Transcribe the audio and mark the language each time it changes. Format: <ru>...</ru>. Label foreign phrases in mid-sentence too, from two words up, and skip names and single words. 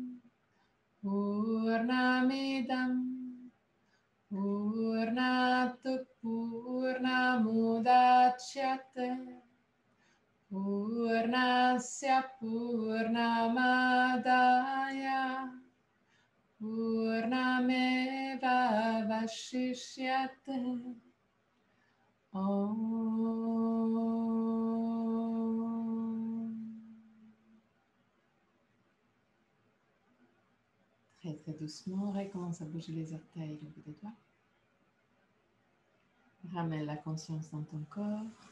<sa>पूर्णमिदं पूर्णात् पूर्णमुदच्यते पूर्णस्य पूर्णमादाय पूर्णमेव वशिष्यते ॐ.</sa> <fr>Très très doucement, recommence à bouger les orteils, le bout des doigts. Ramène la conscience dans ton corps.</fr>